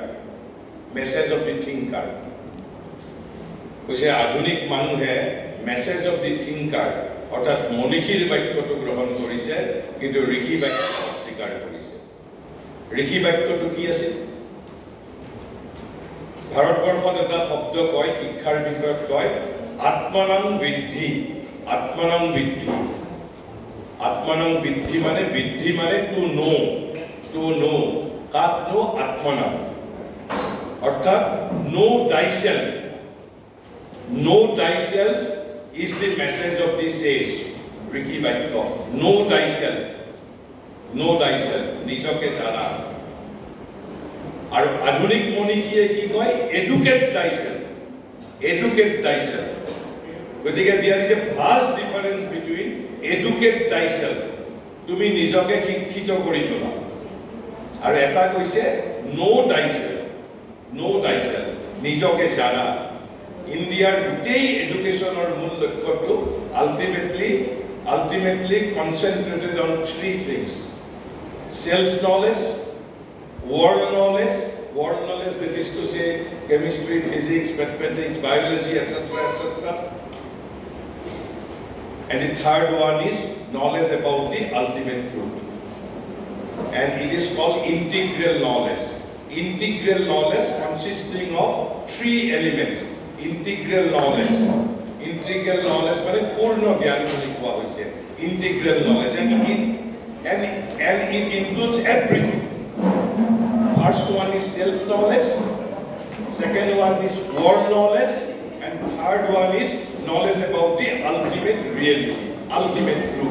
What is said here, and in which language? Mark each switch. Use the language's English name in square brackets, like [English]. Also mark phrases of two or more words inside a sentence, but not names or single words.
[Assamese] কৈছে আধুনিক মানুহে [English] message of the thinker [Assamese] অৰ্থাৎ মনীষীৰ বাক্যটো গ্ৰহণ কৰিছে কিন্তু ঋষি বাক্য অস্বীকাৰ কৰিছে ঋষি বাক্যটো কি আছিল ভাৰতবৰ্ষত এটা শব্দ কয় শিক্ষাৰ বিষয়ত কয় [Sanskrit] আত্মনং বৃদ্ধি [Assamese] মানে বৃদ্ধি মানে [English] to know কাক নো আত্মনং অৰ্থাৎ know thyself is the message of the sage [Assamese] ঋষি বাক্য [English] know [Assamese] thyself নিজকে জানা আৰু আধুনিক মনীষীয়ে কি কয় [English] educate thyself [Assamese] গতিকে [English] there is a vast difference between educate thyself [Assamese] তুমি নিজকে শিক্ষিত কৰি তোলা আৰু এটা কৈছে [English] know thyself [Assamese] নিজকে জানা [English] India's [Assamese] গোটেই এডুকেশনৰ মূল লক্ষ্যটো [English] ultimately concentrated on three things: self knowledge, world knowledge, that is to say chemistry, physics, mathematics, biology, etc. And the third one is knowledge about the ultimate truth, and it is called integral knowledge consisting of three elements. Integral knowledge [Assamese] মানে পূর্ণ জ্ঞান বুলি কোৱা হৈছে [English] integral knowledge and it includes everything. First one is self knowledge, second one is world knowledge, and third one is knowledge about the ultimate reality, ultimate truth.